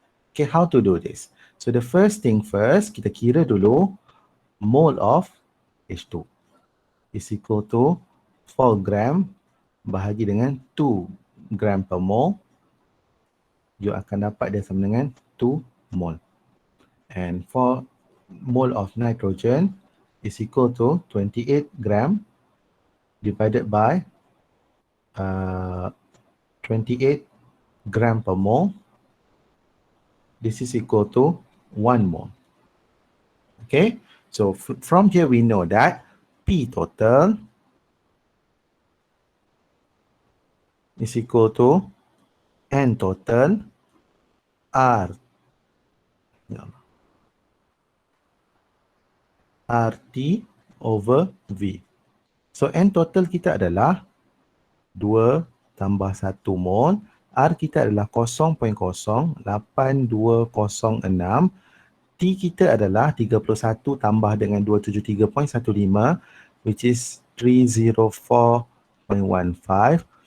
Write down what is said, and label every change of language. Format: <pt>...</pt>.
<en>Okay, how to do this? So the first thing first,</en> <ms>kita kira dulu</ms> <en>mole of H2 is equal to 4 gram</en> <ms>bahagi dengan</ms> <en>2 gram per mole.</en> <ms>you akan dapat dia sama dengan 2 mol.</ms> <en>And for mole of nitrogen is equal to 28 gram divided by 28 gram per mole. This is equal to 1 mole. Okay, so from here we know that P total is equal to N total R RT over V.</en> <ms>So N total kita adalah 2 tambah 1 mol. R kita adalah 0.08206. T kita adalah 31 tambah dengan 273.15</ms> <en>which is</en> <ms>304.15.</ms>